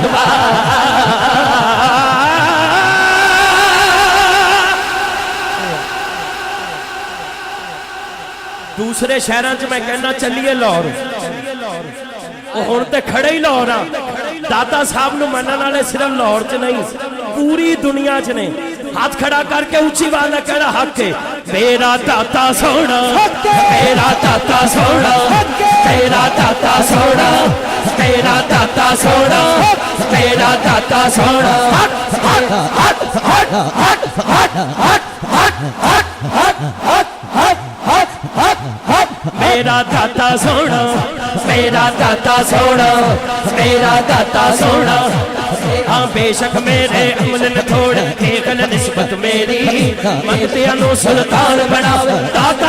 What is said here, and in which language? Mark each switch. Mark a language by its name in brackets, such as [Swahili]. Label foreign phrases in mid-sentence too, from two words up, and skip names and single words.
[Punjabi] دوسرے شہران چ میں کہنا چلیے لاہور ہن تے کھڑے ہی لاہور داتا صاحب نو منن والے صرف لاہور چ نہیں پوری دنیا چ نے ہاتھ کھڑا کر کے اونچی آواز کہنا حق ہے میرا داتا سونا میرا داتا سونا تیرا داتا سونا تیرا داتا سونا تیرا داتا سونا ہٹ ہٹ ہٹ ہٹ ہٹ ہٹ ہٹ ہٹ ہٹ میرا داتا سونا میرا داتا سونا میرا داتا سونا ہاں بے شک میرے عمل نے تھوڑ ایکل نسبت میری منگتیاں نو سلطان بناوے داتا